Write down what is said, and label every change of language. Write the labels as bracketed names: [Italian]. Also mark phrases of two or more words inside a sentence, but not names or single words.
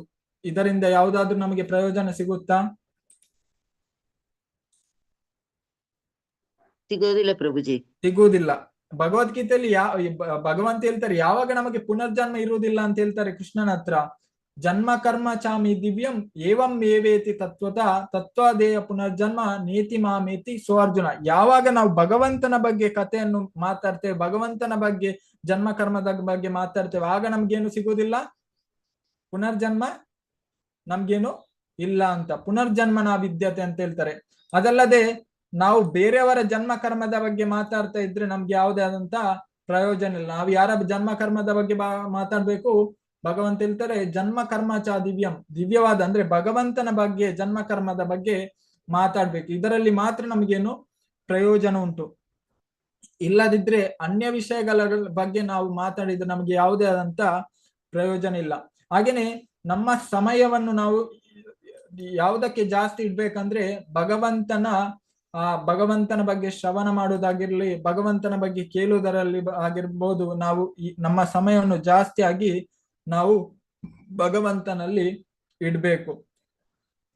[Kannada] ಇದರಿಂದ ಯಾವ್ದಾದ್ರು ನಮಗೆ ಪ್ರಯೋಜನ ಸಿಗುತ್ತಾ? ಸಿಗೋದಿಲ್ಲ ಪ್ರಭುಜಿ, ಸಿಗುವುದಿಲ್ಲ. ಭಗವದ್ಗೀತೆಯಲ್ಲಿ ಭಗವಂತ ಹೇಳ್ತಾರೆ, ಯಾವಾಗ ನಮಗೆ ಪುನರ್ಜನ್ಮ ಇರುವುದಿಲ್ಲ ಅಂತ ಹೇಳ್ತಾರೆ ಕೃಷ್ಣನ ಹತ್ರ. [Sanskrit] ಜನ್ಮ ಕರ್ಮ ಚಾಮಿ ದಿವ್ಯಂ ಏವಂ ಏವೇತಿ ತತ್ವಾದೇಯ ಪುನರ್ಜನ್ಮ ನೇತಿ ಮಾಮೇತಿ ಅರ್ಜುನ. [Kannada] ಯಾವಾಗ ನಾವು ಭಗವಂತನ ಬಗ್ಗೆ ಕಥೆಯನ್ನು ಮಾತಾಡ್ತೇವೆ, ಭಗವಂತನ ಬಗ್ಗೆ ಜನ್ಮ ಕರ್ಮದ ಬಗ್ಗೆ ಮಾತಾಡ್ತೇವೆ, ಆಗ ನಮ್ಗೇನು ಸಿಗುವುದಿಲ್ಲ, ಪುನರ್ಜನ್ಮ ನಮ್ಗೇನು ಇಲ್ಲ ಅಂತ. [Sanskrit] ಪುನರ್ಜನ್ಮನ ವಿದ್ಯತೆ [Kannada] ಅಂತ ಹೇಳ್ತಾರೆ. ಅದಲ್ಲದೆ ನಾವು ಬೇರೆಯವರ ಜನ್ಮ ಕರ್ಮದ ಬಗ್ಗೆ ಮಾತಾಡ್ತಾ ಇದ್ರೆ ನಮ್ಗೆ ಯಾವುದೇ ಆದಂತ ಪ್ರಯೋಜನ ಇಲ್ಲ. ನಾವು ಯಾರ ಜನ್ಮ ಕರ್ಮದ ಬಗ್ಗೆ ಮಾತಾಡ್ಬೇಕು? ಭಗವಂತ ಹೇಳ್ತಾರೆ, [Sanskrit] ಜನ್ಮ ಕರ್ಮ ಚ ದಿವ್ಯಂ, [Kannada] ದಿವ್ಯವಾದ ಅಂದ್ರೆ ಭಗವಂತನ ಬಗ್ಗೆ ಜನ್ಮ ಕರ್ಮದ ಬಗ್ಗೆ ಮಾತಾಡ್ಬೇಕು. ಇದರಲ್ಲಿ ಮಾತ್ರ ನಮಗೇನು ಪ್ರಯೋಜನ ಉಂಟು. ಇಲ್ಲದಿದ್ರೆ ಅನ್ಯ ವಿಷಯಗಳ ಬಗ್ಗೆ ನಾವು ಮಾತಾಡಿದ್ರೆ ನಮಗೆ ಯಾವುದೇ ಆದಂತ ಪ್ರಯೋಜನ ಇಲ್ಲ. ಹಾಗೇನೆ ನಮ್ಮ ಸಮಯವನ್ನು ನಾವು ಯಾವುದಕ್ಕೆ ಜಾಸ್ತಿ ಇಡ್ಬೇಕಂದ್ರೆ ಭಗವಂತನ ಬಗ್ಗೆ ಶ್ರವಣ ಮಾಡುವುದಾಗಿರ್ಲಿ, ಭಗವಂತನ ಬಗ್ಗೆ ಕೇಳುವುದರಲ್ಲಿ ಆಗಿರ್ಬೋದು, ನಾವು ನಮ್ಮ ಸಮಯವನ್ನು ಜಾಸ್ತಿಯಾಗಿ ನಾವು ಭಗವಂತನಲ್ಲಿ ಇಡ್ಬೇಕು.